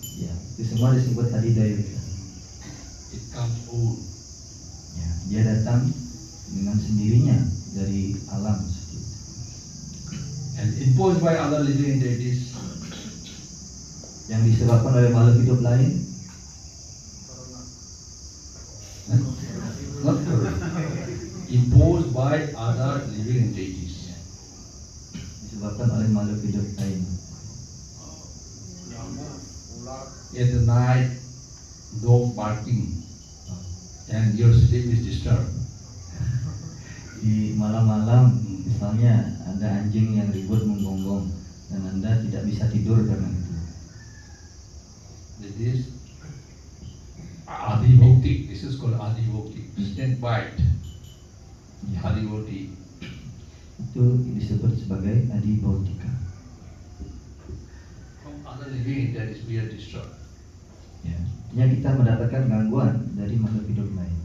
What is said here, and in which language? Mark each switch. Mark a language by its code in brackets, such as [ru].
[id] ya, itu semua disebut adidaya. [en] It comes old. [id] Ya, dia datang dengan sendirinya dari alam seperti itu. [en] And imposed by other living entities, [id] Yang disebabkan oleh makhluk hidup lain, [en] not correct. Imposed by other living entities. [id] disebabkan oleh makhluk hidup lain. [en] At the night, dog barking, and your sleep is disturbed. [id] Di malam-malam misalnya ada anjing yang ribut menggonggong dan Anda tidak bisa tidur karena itu. [en] This is adhibhautik. This is called adhibhautik. Snake bite. [id] Ya, [sa] Adhibhautik. [id] itu disebut sebagai adibhautika. [en] From other living entities we are disturbed. [id] Ya, artinya kita mendapatkan gangguan dari makhluk hidup lain.